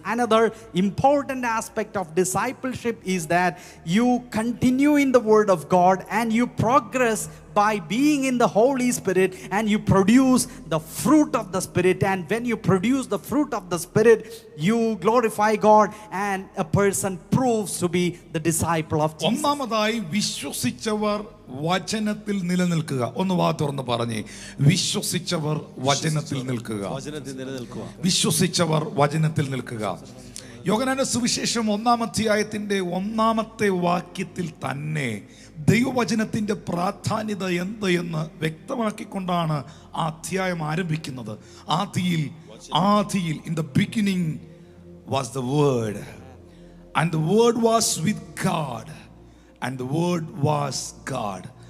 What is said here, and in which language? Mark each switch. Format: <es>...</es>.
<en>Another important aspect of discipleship is that you continue in the word of God and you progress by being in the Holy Spirit, and you produce the fruit of the Spirit. And when you produce the fruit of the Spirit, you glorify God, and a person proves to be the disciple of Jesus.</en> <ml>ഒന്നാമതായി വിശ്വസിച്ചവർ വചനത്തിൽ നിലനിൽക്കുക. ഒന്ന് വാ തുറന്ന് പറഞ്ഞേ, വിശ്വസിച്ചവർ വചനത്തിൽ നിൽക്കുക. വിശ്വസിച്ചവർ വചനത്തിൽ നിൽക്കുക. യോഹന്നാന്റെ സുവിശേഷം 1-ാം അധ്യായത്തിന്റെ 1-ാമത്തെ വാക്യത്തിൽ തന്നെ ദൈവവചനത്തിന്റെ പ്രാധാന്യത എന്ത് എന്ന് വ്യക്തമാക്കിക്കൊണ്ടാണ് ആ അധ്യായം ആരംഭിക്കുന്നത്.</ml> <en>ആദിയിൽ in the beginning was the word, and the word was with God, and the word was God.</en>